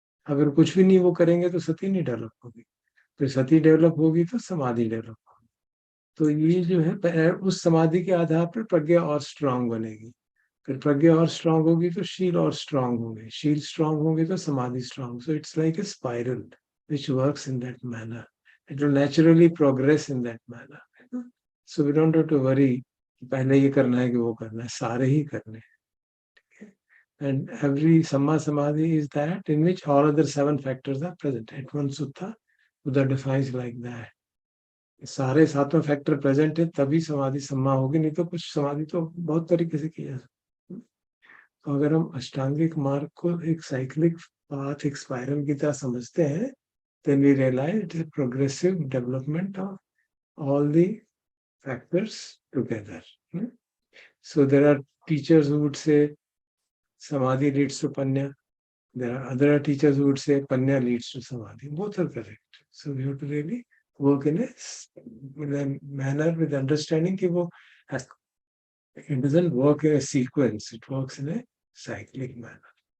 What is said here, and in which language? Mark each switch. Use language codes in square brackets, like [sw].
[hi] अगर कुछ भी नहीं वो करेंगे तो सती नहीं डेवलप होगी. फिर सती डेवलप होगी तो समाधि डेवलप होगी. तो ये जो है उस समाधि के आधार पर प्रज्ञा और स्ट्रांग बनेगी. फिर प्रज्ञा और स्ट्रांग होगी तो शील और स्ट्रांग होंगे, शील स्ट्रांग होंगे तो समाधि strong. [en] So it's like a spiral which works in that manner. It will naturally progress in that manner. So we don't have to worry [hi] पहले ये करना है कि वो करना है, सारे ही करने हैं. [en] And every samma samadhi is that in which all other 7 factors are present. At one sutta, Buddha defines like that. [hi] सारे 7 फैक्टर प्रेजेंट है तभी समाधि सम्मा होगी, नहीं तो कुछ समाधि तो बहुत तरीके से की जा सकती. तो अगर हम अष्टांगिक मार्ग को एक साइक्लिक पाथ, एक स्पाइरल की तरह समझते हैं, [en] then we realize it is a progressive development of all the factors together. So there are teachers who would say samadhi leads to panya. There are other teachers who would say panya leads to samadhi. Both are correct. So we have to really work in a manner with understanding [hi] कि वो [en] it doesn't work in a sequence, it works in a cyclic manner.